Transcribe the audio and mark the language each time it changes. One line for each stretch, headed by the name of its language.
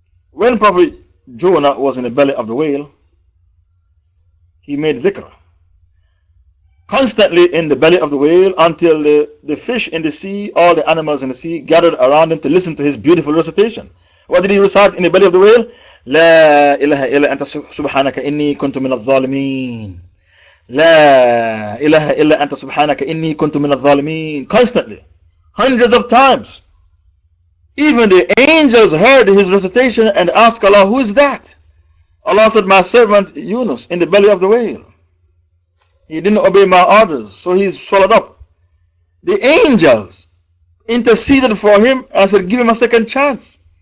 English: When Prophet Jonah was in the belly of the whale, he made dhikr constantly in the belly of the whale until the fish in the sea, all the animals in the sea gathered around him to listen to his beautiful recitation. What did he recite in the belly of the whale?
Arabic: لا إله إلا أنت سبحانك إني كنت من الظالمين. لا إله إلا أنت سبحانك إني كنت من الظالمين.
English: Constantly. Hundreds of times. Even the angels heard his recitation and asked Allah, who is that? Allah said, my servant Yunus in the belly of the whale. He didn't obey my orders, so he's swallowed up. The angels interceded for him and said, give him a second chance.